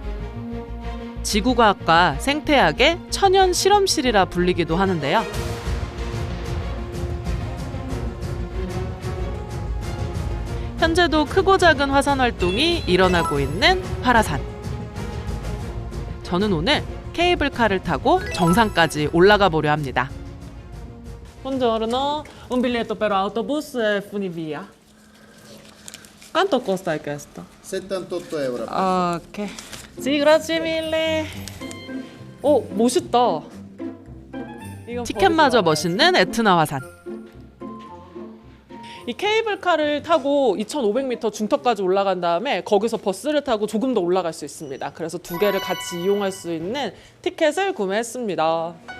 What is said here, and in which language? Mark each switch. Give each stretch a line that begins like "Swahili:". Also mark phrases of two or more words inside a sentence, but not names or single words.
Korean: 지구과학과 생태학의 천연 실험실이라 불리기도 하는데요. 현재도 크고 작은 화산 활동이 일어나고 있는 활화산. 저는 오늘 케이블카를 타고 정상까지 올라가 보려 합니다.
Italian: Buongiorno, un biglietto per autobus e funivia. Quanto costa questo? 78 euro. Ok. Sì, grazie mille.
Korean: 멋있다. 이건 티켓마저 버리지 멋있는 에트나 화산. 이 케이블카를 타고 2,500m 중턱까지 올라간 다음에 거기서 버스를 타고 조금 더 올라갈 수 있습니다. 그래서 두 개를 같이 이용할 수 있는 티켓을 구매했습니다.